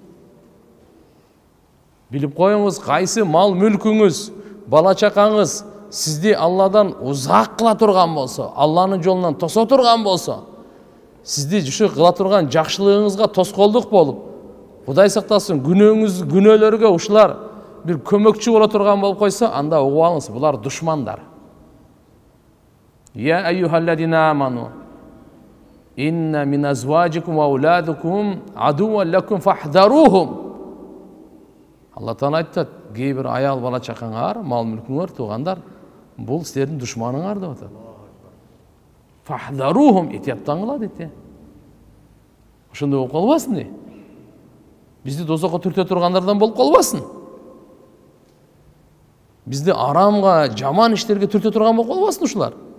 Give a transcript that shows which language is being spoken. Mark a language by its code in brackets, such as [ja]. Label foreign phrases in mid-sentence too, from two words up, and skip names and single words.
[ky] Билип коюңуз, кайсы мал мүлкүңүз, бала чакаңыз сизди Алладан узак кыла турган болсо, Алланын жолунан тосо турган болсо, сизди ушу кыла турган жакшылыгыңызга тоскоолдук болуп, Кудай сактасын, күнөөлөргө ушулар бир көмөкчү боло турган болуп койсо, анда угуп алыңыз, булар душмандар. [ar] يا أيها الذين آمنوا إن من أزواجكم وأولادكم عدوا لكم فاحذروهم. [ky] Алла Таала айтат, кээ бир аял бала чакаңар, мал мүлкүңөр, туугандар, бул силердин душманыңар деп атат. Фахдарухум, этияттангыла дейт. Ошондой болуп калбасын дейт. Бизди дозокко түртө тургандардан болуп калбасын. Бизди арамга, жаман иштерге түртө турган болуп калбасын ушулар.